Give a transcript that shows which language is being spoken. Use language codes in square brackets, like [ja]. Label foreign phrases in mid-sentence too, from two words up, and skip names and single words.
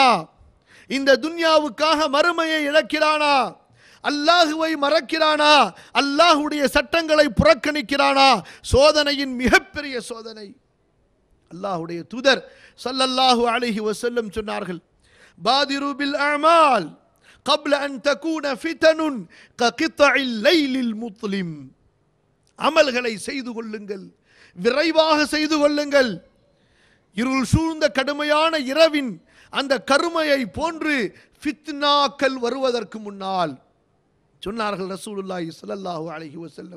[ta] இந்த துன்யாவுக்காக மறுமையை இழக்கிறானா? அல்லாஹுவை மறக்கிறானா? அல்லாஹுடைய சட்டங்களை புறக்கணிக்கிறானா? சோதனையின் மிகப்பெரிய சோதனை. அல்லாஹுடைய தூதர் [ar] صلى الله عليه وسلم சொன்னார்கள், بادروا بالأعمال قبل أن تكون فتن كقطع الليل المظلم. [ta] அமல்களை செய்து கொள்ளுங்கள், விரைவாக செய்து கொள்ளுங்கள். இருள் சூழ்ந்த கடுமையான இரவின் அந்த கருமையை போன்று ஃபித்னாக்கள் வருவதற்கு முன்னால் சொன்னார்கள் [ar] رسول الله صلى الله عليه وسلم.